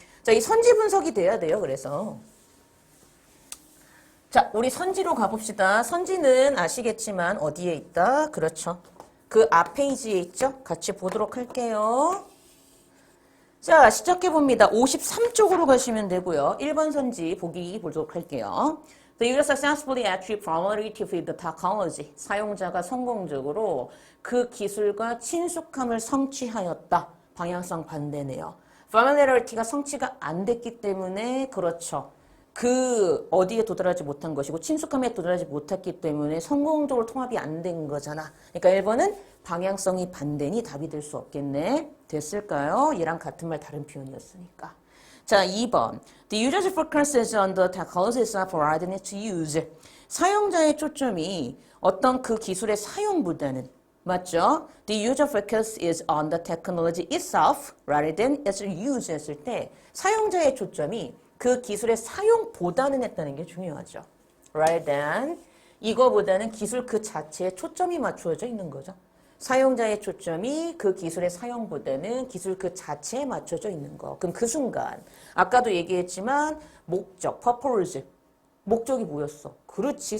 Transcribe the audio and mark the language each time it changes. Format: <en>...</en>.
<ko>자, 이 선지 분석이 돼야 돼요. 그래서 자, 우리 선지로 가봅시다. 선지는 아시겠지만 어디에 있다? 그렇죠. 그 앞 페이지에 있죠? 같이 보도록 할게요. 자, 시작해봅니다. 53쪽으로 가시면 되고요. 1번 선지 보기 보도록 할게요.</ko> <en>The user successfully achieved familiarity with the technology.</en> <ko>사용자가 성공적으로 그 기술과 친숙함을 성취하였다. 방향성 반대네요. familiarity가 성취가 안 됐기 때문에 그렇죠. 그 어디에 도달하지 못한 것이고 친숙함에 도달하지 못했기 때문에 성공적으로 통합이 안 된 거잖아. 그러니까 1번은 방향성이 반대니 답이 될 수 없겠네. 됐을까요? 얘랑 같은 말 다른 표현이었으니까. 자, 2번.</ko> <en>The user's focus is on the technologies provided to use.</en> <ko>사용자의 초점이 어떤 그 기술의 사용보다는 맞죠?</ko> <en>The user focus is on the technology itself rather than its use</en> <ko>했을 때 사용자의 초점이 그 기술의 사용보다는 했다는 게 중요하죠.</ko> <en>Rather than</en> <ko>이거보다는 기술 그 자체에 초점이 맞추어져 있는 거죠. 사용자의 초점이 그 기술의 사용보다는 기술 그 자체에 맞춰져 있는 거. 그럼 그 순간 아까도 얘기했지만 목적, purpose 목적이 뭐였어? 그렇지.</ko>